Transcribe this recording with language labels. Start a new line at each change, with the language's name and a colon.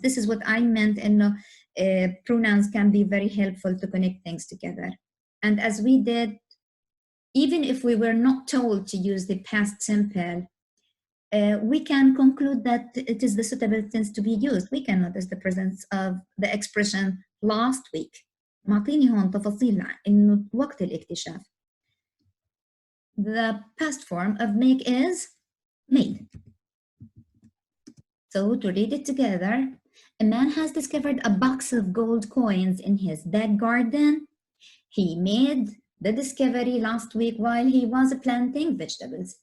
English: This is what I meant, and pronouns can be very helpful to connect things together. And as we did, even if we were not told to use the past simple, we can conclude that it is the suitable tense to be used. We can notice the presence of the expression last week.
Arabic: معطيني هون تفاصيل إنه وقت الاكتشاف.
English: The past form of make is made. So to read it together, a man has discovered a box of gold coins in his back garden. He made the discovery last week while he was planting vegetables.